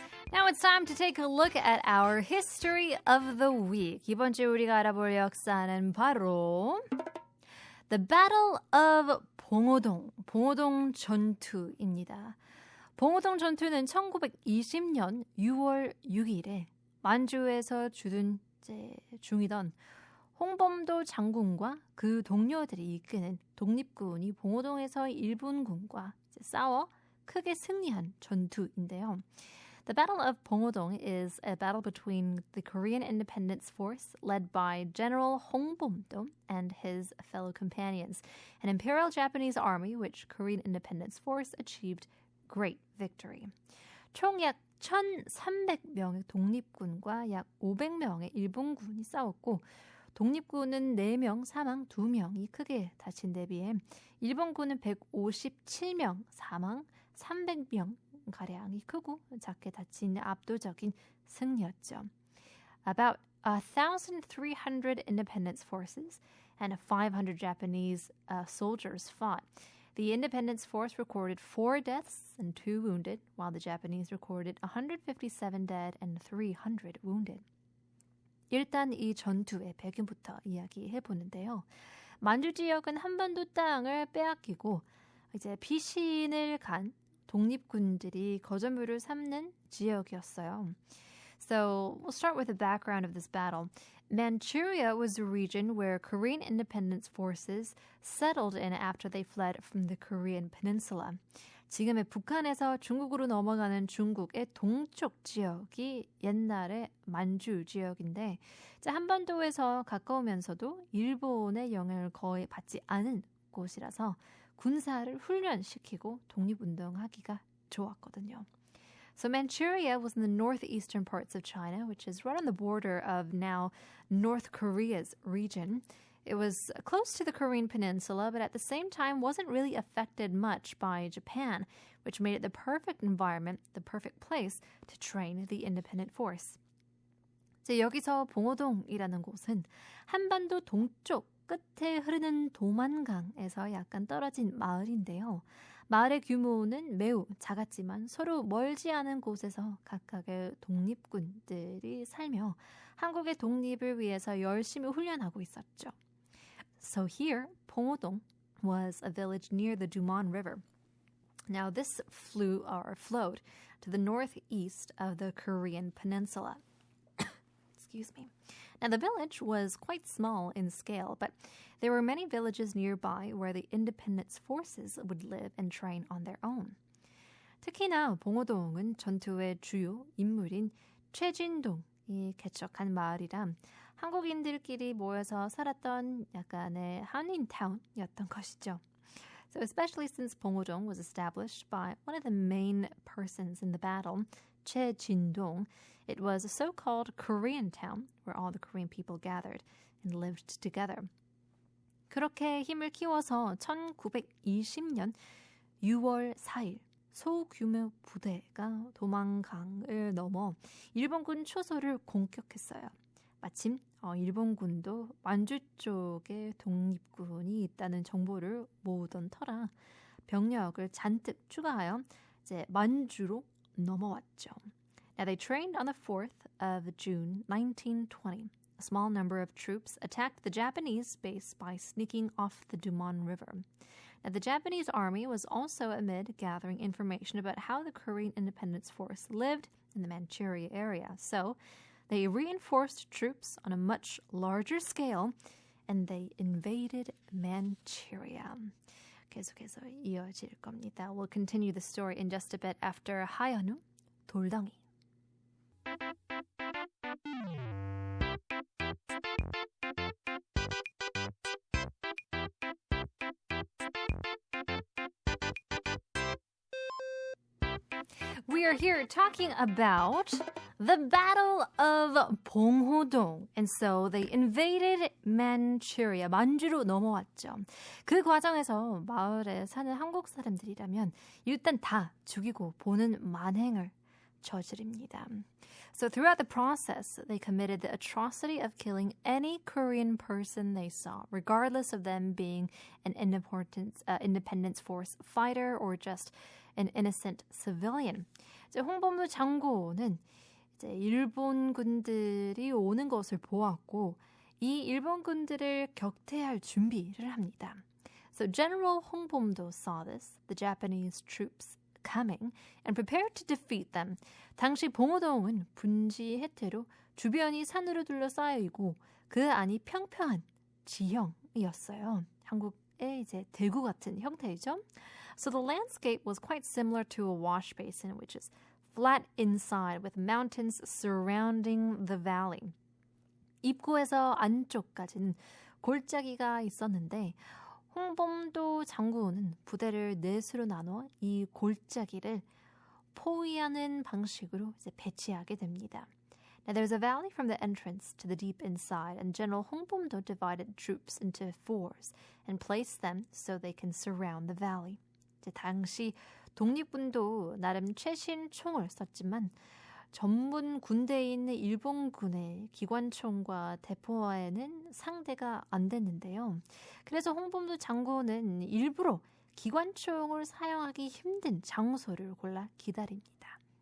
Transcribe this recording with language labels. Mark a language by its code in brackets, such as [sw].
[en] Now it's time to take a look at our history of the week. [ko] 이번 주 우리가 알아볼 역사는 바로 [en] The Battle of [ko] 봉오동, 봉오동 전투입니다. 봉오동 전투는 1920년 6월 6일에 만주에서 주둔 중이던 홍범도 장군과 그 동료들이 이끄는 독립군이 봉오동에서 일본군과 싸워 크게 승리한 전투인데요. [en] The Battle of Bongondong is a battle between the Korean Independence Force led by General Hong Bom-dong and his fellow companions, an Imperial Japanese army which Korean Independence Force achieved great victory. [ko] 총 약 1,300명의 독립군과 약 500명의 일본군이 싸웠고 독립군은 4명 사망 2명이 크게 다친 데 비해 일본군은 157명 사망 300명 가량이 크고 작게 다친 압도적인 승리였죠. [en] About 1,300 independence forces and 500 Japanese soldiers fought. The Independence Force recorded 4 deaths and 2 wounded, while the Japanese recorded 157 dead and 300 wounded. [ko] 일단 이 전투의 배경부터 이야기해보는데요. 만주 지역은 한반도 땅을 빼앗기고 이제 피신을 간 독립군들이 거점으로 삼는 지역이었어요. [en] So we'll start with the background of this battle. Manchuria was a region where Korean independence forces settled in after they fled from the Korean peninsula. [ko] 지금의 북한에서 중국으로 넘어가는 중국의 동쪽 지역이 옛날의 만주 지역인데 한반도에서 가까우면서도 일본의 영향을 거의 받지 않은 곳이라서 군사를 훈련시키고 독립운동하기가 좋았거든요. [en] So Manchuria was in the northeastern parts of China, which is right on the border of now North Korea's region. It was close to the Korean peninsula, but at the same time wasn't really affected much by Japan, which made it the perfect environment, the perfect place to train the independent force. [ko] 여기서 봉오동이라는 곳은 한반도 동쪽 끝에 흐르는 도만강에서 약간 떨어진 마을인데요. 마을의 규모는 매우 작았지만 서로 멀지 않은 곳에서 각각의 독립군들이 살며 한국의 독립을 위해서 열심히 훈련하고 있었죠. [en] So here, 봉오동 was a village near the Duman River. Now this flowed to the northeast of the Korean peninsula. Excuse me. Now, the village was quite small in scale, but there were many villages nearby where the independence forces would live and train on their own. [ko] 특히나 봉오동은 전투의 주요 인물인 최진동이 개척한 마을이라 한국인들끼리 모여서 살았던 약간의 한인타운이었던 것이죠. [en] So especially since Bongondong was established by one of the main persons in the battle, 최진동, it was a so-called Korean town where all the Korean people gathered and lived together. [ko] 그렇게 힘을 키워서 1920년 6월 4일 소규모 부대가 도만강을 넘어 일본군 초소를 공격했어요. 마침 일본군도 만주 쪽에 독립군이 있다는 정보를 모으던 터라 병력을 잔뜩 추가하여 이제 만주로 넘어왔죠. [en] Now they trained on the 4th of June 1920. A small number of troops attacked the Japanese base by sneaking off the Duman River. Now the Japanese army was also amid gathering information about how the Korean Independence Force lived in the Manchuria area. So they reinforced troops on a much larger scale and they invaded Manchuria. [ko] 계속해서 이어질 겁니다. [en] We'll continue the story in just a bit after 하연우 돌덩이. We are here talking about the Battle of 봉오동. And so they invaded Manchuria. [ko] 만주로 넘어왔죠. 그 과정에서 마을에 사는 한국 사람들이라면 일단 다 죽이고 보는 만행을 저지릅니다. [en] So throughout the process, they committed the atrocity of killing any Korean person they saw, regardless of them being an independence force fighter or just an innocent civilian. [ko] 이제 홍범도 장군은 이제 일본 군들이 오는 것을 보았고 이 일본 군들을 격퇴할 준비를 합니다. [en] So General 홍범도 saw this, the Japanese troops coming, and prepared to defeat them. [ko] 당시 봉오동은 분지 해태로 주변이 산으로 둘러싸여 있고 그 안이 평평한 지형이었어요. 한국의 이제 대구 같은 형태이죠. [en] So the landscape was quite similar to a wash basin, which is flat inside with mountains surrounding the valley. [ko] 입구에서 안쪽까지는 골짜기가 있었는데 홍범도 장군은 부대를 넷으로 나눠 이 골짜기를 포위하는 방식으로 이제 배치하게 됩니다. [en] Now there's a valley from the entrance to the deep inside, and General 홍범도 divided troops into fours and placed them so they can surround the valley. [ko] 이제 당시 독립군도 나름 최신 총을 썼지만 전문 군대에 있는 일본군의 기관총과 대포와에는 상대가 안 됐는데요. 그래서 홍범도 장군은 일부러 기관총을 사용하기 힘든 장소를 골라 기다립니다.